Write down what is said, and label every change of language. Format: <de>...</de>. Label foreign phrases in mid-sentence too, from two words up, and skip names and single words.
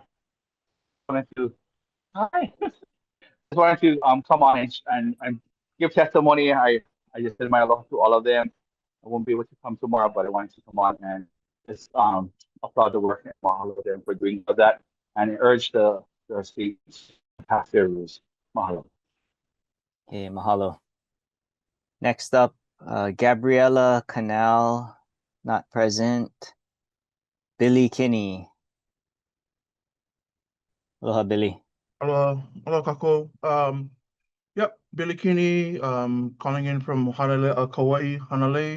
<en>I just wanted to come on and give testimony. I just said my love to all of them. I won't be able to come tomorrow, but I wanted to come on and just applaud the work and all of them for doing all that, and urge the states to pass their rules. Mahalo. Hey, mahalo. Next up, Gabriella Canal, not present. Billy Kinney. Aloha, Billy. Hello, Kako. Yep, Billy Kini, calling in from Hanalei, Kauai, Hanalei.</en>